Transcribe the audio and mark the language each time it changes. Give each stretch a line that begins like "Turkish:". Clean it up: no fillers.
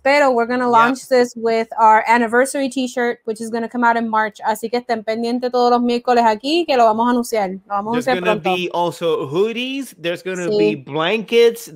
English: Pero we're gonna launch this with our anniversary t-shirt, which is gonna come out in March.
Spanish: Así que estén pendientes todos los miércoles aquí, que lo vamos a anunciar.
English: There's gonna be also hoodies. There's gonna be blankets.